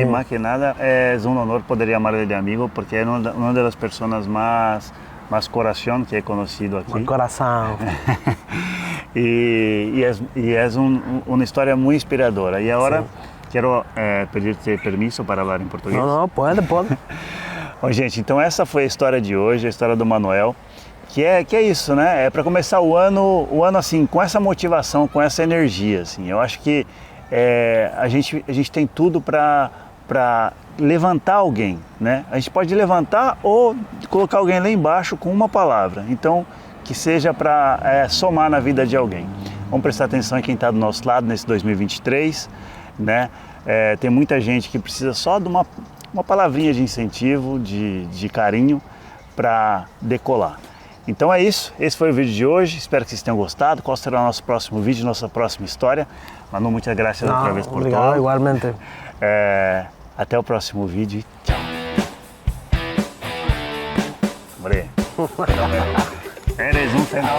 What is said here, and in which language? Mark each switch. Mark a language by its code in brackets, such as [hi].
[es] y más que nada es un honor poder llamarle de amigo porque es una de las personas más corazón que he conocido aquí. [pt] Meu coração. [es] y es una historia muy inspiradora. Y ahora quiero pedirte permiso para hablar en portugués. [pt] Não, pode. Bom, gente, então essa foi a história de hoje, a história do Manuel, que é isso, né? É para começar o ano assim, com essa motivação, com essa energia, assim. Eu acho que a gente tem tudo para levantar alguém, né? A gente pode levantar ou colocar alguém lá embaixo com uma palavra. Então, que seja para somar na vida de alguém. Vamos prestar atenção em quem está do nosso lado nesse 2023, né? Tem muita gente que precisa só de uma palavrinha de incentivo, de carinho para decolar. Então é isso, esse foi o vídeo de hoje, espero que vocês tenham gostado. Qual será o nosso próximo vídeo, nossa próxima história? Manu, muitas graças outra vez por Obrigado, todo. igualmente. Até o próximo vídeo e tchau. [es] Hombre, eres un fenómeno.